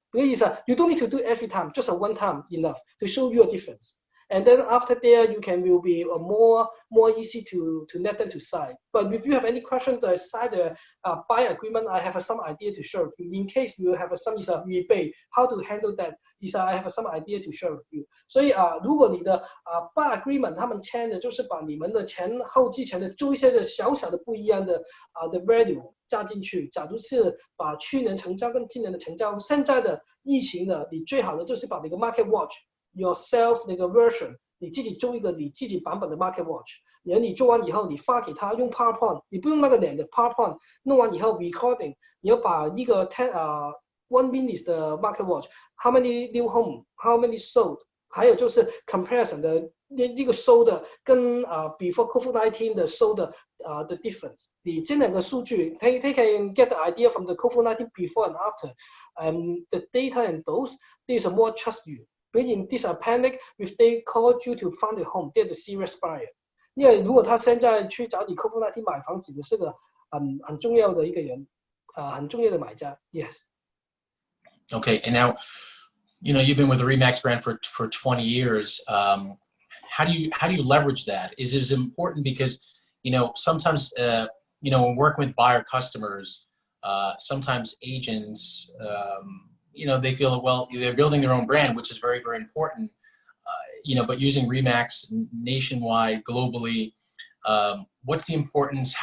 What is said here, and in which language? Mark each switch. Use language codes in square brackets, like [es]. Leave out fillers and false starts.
[en] Because you don't need to do it every time, just a one time enough to show you a difference. And then after there, will be more easy to let them to sign. But if you have any question to sign the buy agreement, I have some idea to share with you. In case you have some rebate, how to handle that, I have some idea to share with you. [zh] 所以如果你的buy agreement 他们签的就是把你们的前后之前的做一些的小小的不一样的的 value 加进去。假如是把去年成交跟今年的成交，现在的疫情的，你最好的就是把那个 market watch。yourself 那个 version， 你自己做一个你自己版本的 market watch， 然后你做完以后，你发给他用 PowerPoint， 你不用那个脸的 PowerPoint， 弄完以后 recording， 你要把一个1 minute 的 market watch， [en] how many new home，how many sold， [zh] 还有就是 comparison 的那个 sold 的跟 before COVID-19 的 sold 的the difference， 你这2个数据 [en] they can get the idea from the COVID-19 before and after，and the data and those there's more trust you。In this panic, if they called you to find a home, they're the serious buyer. [zh] 因为如果他现在去找你 COVID-19 买房子的是个很重要的一个人，很重要的买家。 [en] Yes. Okay, and now, you've been with the Remax brand for 20 years. How do you leverage that? Is it important because, sometimes, when working with buyer customers, sometimes agents, they feel, well, they're building their own brand, which is very, very important, but using Remax nationwide, globally, what's the importance?